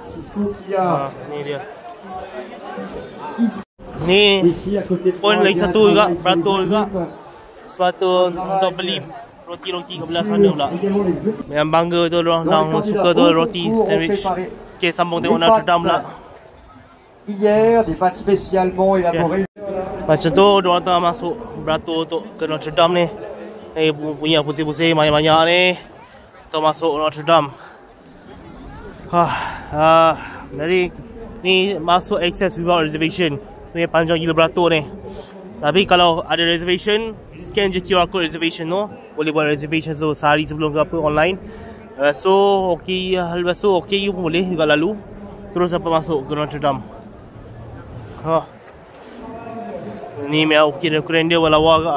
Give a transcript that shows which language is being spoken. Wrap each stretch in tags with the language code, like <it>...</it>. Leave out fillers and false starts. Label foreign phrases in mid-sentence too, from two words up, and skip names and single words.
<ms>Ni dia. Ni pun lagi satu juga beratur juga. Sebab tu untuk beli roti-roti ke belah sana pula. Yang bangga tu diorang suka tu roti sandwich. Okay, sambung tengok Notre Dame pula.</ms> <fr>Hier, des pâtes spécialement élaborées.</fr> <ms>Macam tu diorang tengah masuk beratur untuk ke Notre Dame ni. Punya pusing-pusing banyak-banyak ni untuk masuk Notre Dame. Jadi Ni masuk</ms> <en>access without reservation.</en> <ms>Tu yang panjang gila beratur ni. Tapi kalau ada reservation, scan je</ms> <en>QR code reservation</en> <ms>tu. Boleh buat reservation tu sehari sebelum ke apa online. So okey, lepas tu okey pun boleh juga lalu. Terus apa masuk ke Notre Dame. Ni memang okey dan keren dia lawa agak.</ms>